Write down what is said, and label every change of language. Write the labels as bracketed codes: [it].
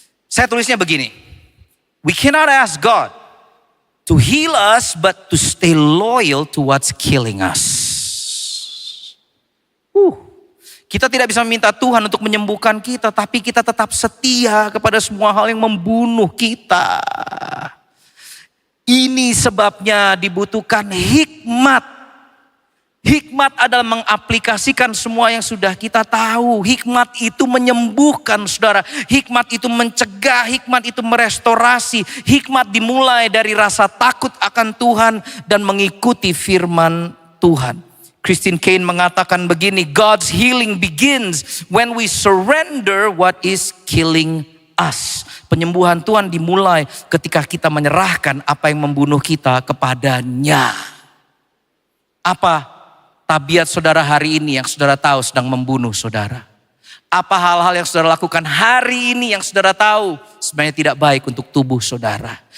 [id] Saya tulisnya begini, [en] we cannot ask God to heal us but to stay loyal to what's killing us. [id] Kita tidak bisa meminta Tuhan untuk menyembuhkan kita, tapi kita tetap setia kepada semua hal yang membunuh kita. Ini sebabnya dibutuhkan hikmat. Hikmat adalah mengaplikasikan semua yang sudah kita tahu. Hikmat itu menyembuhkan saudara. Hikmat itu mencegah, hikmat itu merestorasi. Hikmat dimulai dari rasa takut akan Tuhan dan mengikuti firman Tuhan. [en] Christine Caine [id] mengatakan begini, [en] God's healing begins when we surrender what is killing us. [id] Penyembuhan Tuhan dimulai ketika kita menyerahkan apa yang membunuh kita kepadanya. Apa tabiat saudara hari ini yang saudara tahu sedang membunuh saudara? Apa hal-hal yang saudara lakukan hari ini yang saudara tahu sebenarnya tidak baik untuk tubuh saudara?